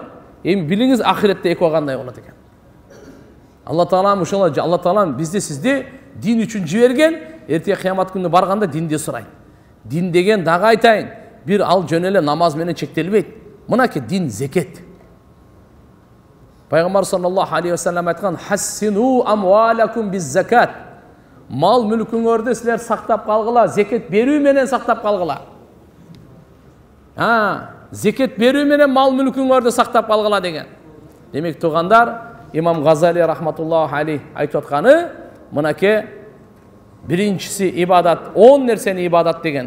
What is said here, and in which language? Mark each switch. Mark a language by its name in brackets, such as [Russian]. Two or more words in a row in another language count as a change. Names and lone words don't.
[Kyrgyz] Эми билиңиз ахиретте экөө кандай болот экен. Алла Таалам ошоло, Алла Таалам бизди сизди дин үчүн жиберген, эртең кыямат күнү барганда динди сурайт. Дин деген дагы айтайын, бир ал жөн эле намаз менен чектелбейт. Мынаки дин зекет. Пайгамбар [Arabic] صلى الله عليه وسلم [Kyrgyz] айткан: [Arabic] "حصنوا أموالكم بالزكاة." [Kyrgyz] Мал мүлкүңөрдү силер сактап калгыла, зекет берүү менен сактап калгыла. Зекет берүү менен мал мүлкүңөрдү сактап калгыла деген. Демек туугандар, Имам Газали [Arabic] رحمة الله عليه [Kyrgyz] айтып атканы мынаке биринчиси ибадат, 10 нерсени ибадат деген.